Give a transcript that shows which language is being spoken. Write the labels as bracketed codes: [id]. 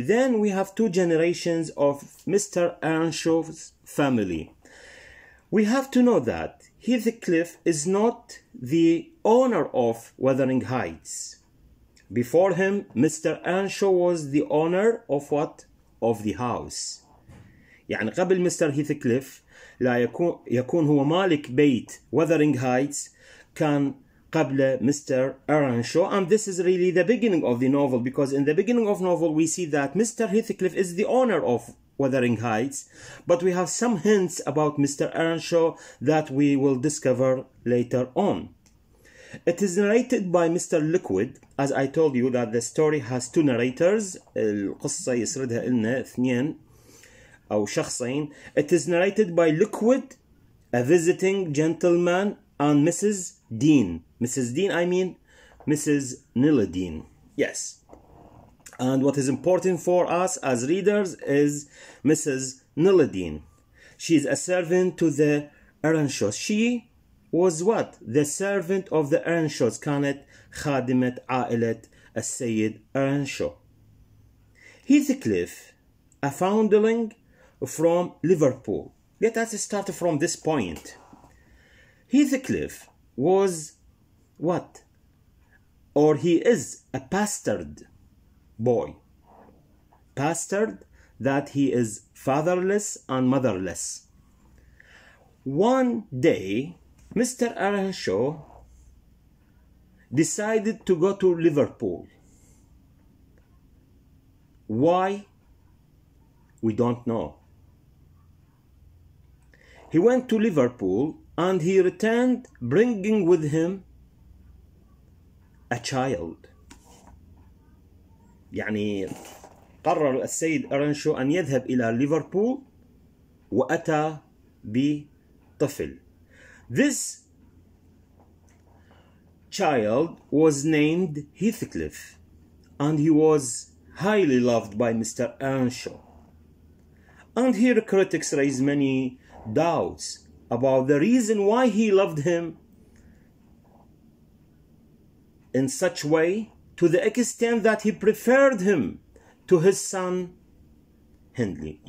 [en] Then we have 2 generations of Mr. Earnshaw's family. We have to know that Heathcliff is not the owner of Wuthering Heights. Before him, Mr. Earnshaw was the owner of what? Of the house. [ar] يعني قبل مستر هيثكليف لا يكون هو مالك بيت Wuthering Heights، كان قبل Mr. Earnshaw. [en] And this is really the beginning of the novel, because in the beginning of the novel we see that Mr. Heathcliff is the owner of Wuthering Heights, but we have some hints about Mr. Earnshaw that we will discover later on. It is narrated by Mr. Liquid. As I told you that the story has 2 narrators. [ar] القصة يسردها لنا 2 أو شخصين. [en] It is narrated by Liquid, a visiting gentleman, and Mrs. Dean. Mrs. Dean, I mean Mrs. Nilladine. Yes. And what is important for us as readers is Mrs. Nilladine. She is a servant to the Earnshaws. She was what? The servant of the Earnshaws. [ar] كانت خادمة عائلة السيد Earnshaw. [en] Heathcliff, a foundling from Liverpool. Let us start from this point. Heathcliff was what? Or he is a bastard boy. Bastard, that he is fatherless and motherless. one day Mr. Earnshaw decided to go to Liverpool. Why? We don't know. He went to Liverpool and he returned bringing with him a child. [ar] يعني قرر السيد أرنشو أن يذهب إلى ليفربول وأتى بطفل. [en] This child was named Heathcliff and he was highly loved by Mr. Earnshaw. And here critics raise many doubts about the reason why he loved him in such way, to the extent that he preferred him to his son Hindley.